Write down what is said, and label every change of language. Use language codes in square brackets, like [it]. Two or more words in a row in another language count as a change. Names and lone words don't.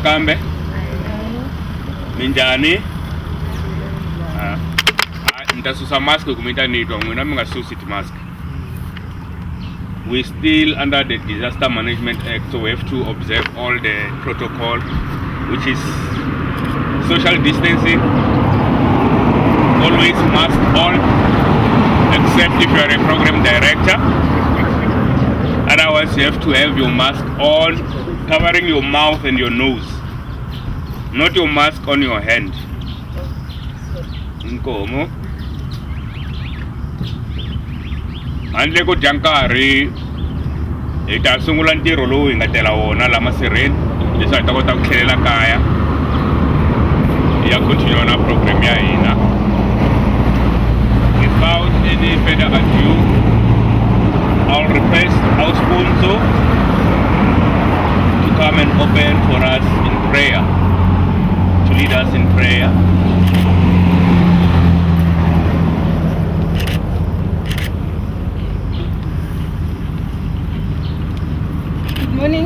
[ts] nakambe minjani ndasusa mask kumita nitwa mwina mingasusi mask. [en] We still under the Disaster Management Act, so we have to observe all the protocol, which is social distancing, always mask on, except if you are a program director. Otherwise you have to have your mask on, covering your mouth and your nose, not your mask on your hand. [ts] Nkomo handle ko jankari ita sungula ntirho lowu hi nga tela wona la masirheni leswi hi ta kota ku tlhelela kaya ya continue na program ya hina [en] without any further ado. I'll request our sponsor to come and open for us in prayer, to lead us in prayer. Morning.